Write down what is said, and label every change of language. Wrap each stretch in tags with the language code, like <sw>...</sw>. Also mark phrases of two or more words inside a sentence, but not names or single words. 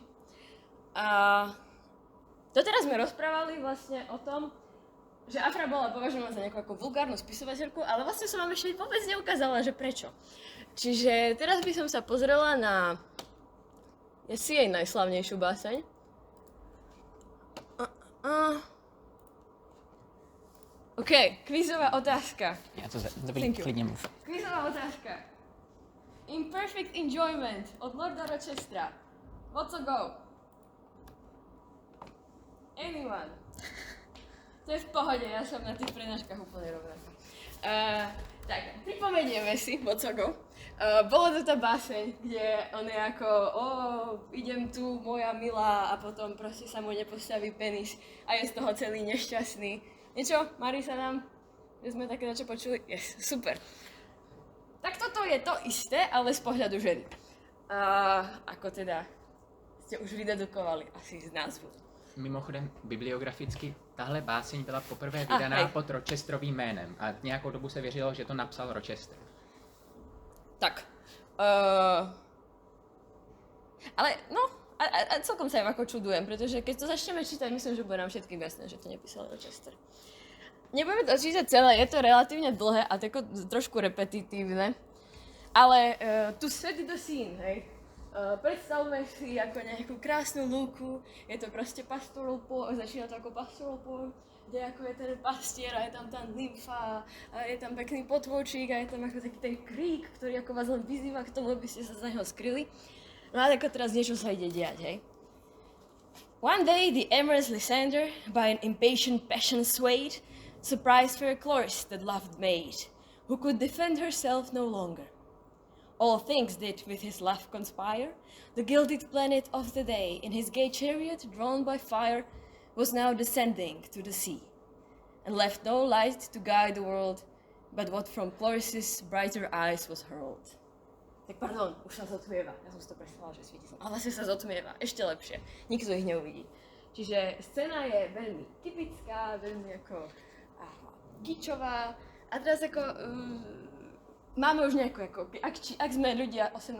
<sk>A doteraz sme rozprávali vlastne o tom, že Afra bola považovaná za nejakú ako vulgárnu spisovateľku, ale vlastne som vám ešte vôbec neukázala, že prečo. Čiže teraz by som sa pozrela na Ja si jej najslavnejšiu báseň. OK, kvízová otázka.</sk> <cs>Já to dobrý,</cs> <en>Thank you.</en> <cs>klidně mluv.</cs> <sk>Kvízová otázka. Imperfect Enjoyment od Lorda Rochestera.</sk> <en>What's a go? Anyone?</en> <sk>To je v pohode, ja som na tých prednáškach úplne rovnaká. Tak, pripomenieme si What's a go. Bola to tá báseň, kde on je ako, idem tu, moja milá, a potom proste sa mu nepostaví penis a je z toho celý nešťastný. Niečo, Marisa nám? Že sme také niečo počuli?</sk> <en>Yes, super.</en> <sk>Tak toto je to isté, ale z pohľadu ženy. Ako teda ste už vydedukovali asi z názvu.</sk> <cs>Mimochodem, bibliograficky, tahle báseň byla poprvé vydaná pod Rochesterovým jménem a nějakou dobu se věřilo, že to napsal Rochester.</cs> <sk>Tak. Ale no, a celkom sa im ako čudujem, pretože keď to začneme čítať, myslím, že bude nám všetkým jasné, že to nepísal Rochester. Nebudeme to čítať celé, je to relatívne dlhé a trošku repetitívne, ale</sk> <en>to set the scene,</en> <sk>hej. Predstavme si ako nejakú krásnu lúku, je to proste</sk> <en>pastoral poem,</en> <sk>začína to ako</sk> <en>pastoral poem,</en> <sk>kde ako je ten pastier a je tam tá nymfa a je tam pekný potôčik a je tam ako taký ten krík, ktorý ako vás len vyzýva k tomu, aby ste sa z neho skryli. No a ako teraz niečo sa ide diať, hej.</sk> <en>One day the amorous Lysander, by an impatient passion swayed, surprised fair Chloris that loved maid, who could defend herself no longer. All things did with his love conspire. The gilded planet of the day, in his gay chariot drawn by fire, was now descending to the sea, and left no light to guide the world, but what from Chloris's brighter eyes was hurled.</en> <sk>Tak pardon, už sa zotmieva. Ja som si to predstavila, že svieti sa. Ale vlastne sa zotmieva. Ešte lepšie. Nikto ich neuvidí. Čiže scéna je veľmi typická, veľmi ako gičová. A teraz ako... máme už nejakú, ak sme ľudia 18.</sk>